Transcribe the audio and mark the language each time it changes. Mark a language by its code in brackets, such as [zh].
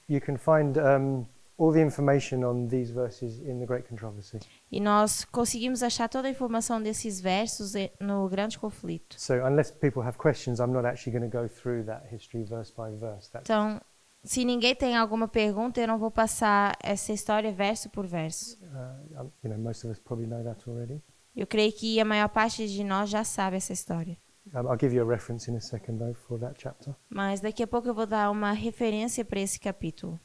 [en] You can find all the information on these verses in the Great Controversy. [pt] E nós conseguimos achar toda a informação desses versos no Grande Conflito. [en] So unless people have questions, I'm not actually going to go through that history verse by verse. [pt] Então, se ninguém tem alguma pergunta, eu não vou passar essa história verso por verso. [en] Most of us probably know that already. [pt] Eu creio que a maior parte de nós já sabe essa história. [en] I'll give you a reference in a second, though, for that chapter. [pt] Mas daqui a pouco eu vou dar uma referência para esse capítulo.